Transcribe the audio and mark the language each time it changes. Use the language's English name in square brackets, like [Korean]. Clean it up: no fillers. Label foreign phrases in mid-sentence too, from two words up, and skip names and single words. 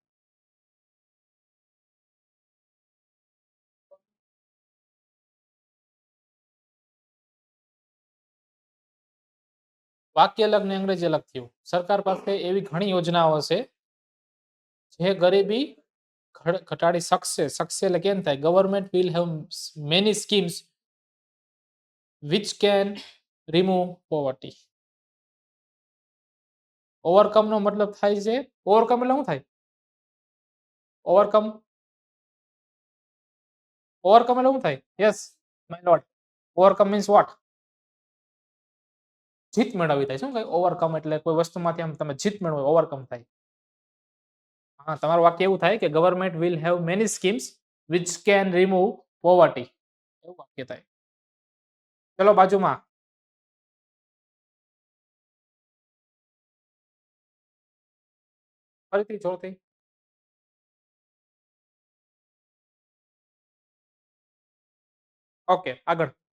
[Gujarati] વાક્ય અલગ ને અંગ્રેજી અલગ થયું. સરકાર પાસે એવી ઘણી યોજનાઓ હશે જે ગરીબી ઘટાડી શકશે. શકશે એટલે કેમ થાય? [English] government will have many schemes which can remove poverty. [Gujarati] ઓવરકમ નો મતલબ થાય છે ઓવરકમ એટલે શું થાય? ઓવરકમ ઓવરકમ એટલે શું થાય? [English] yes my lord. overcome means what? [Gujarati] જીત મેળવવી થાય. શું કઈ ઓવરકમ એટલે કોઈ વસ્તુમાંથી આમ તમે જીત મેળવો ઓવરકમ થાય. હા, તમારું વાક્ય એવું થાય કે [English] government will have many schemes which can remove poverty. [Gujarati] એવું વાક્ય થાય. ચલો બાજુમાં. ફરીથી જોરથી. ઓકે આગળ.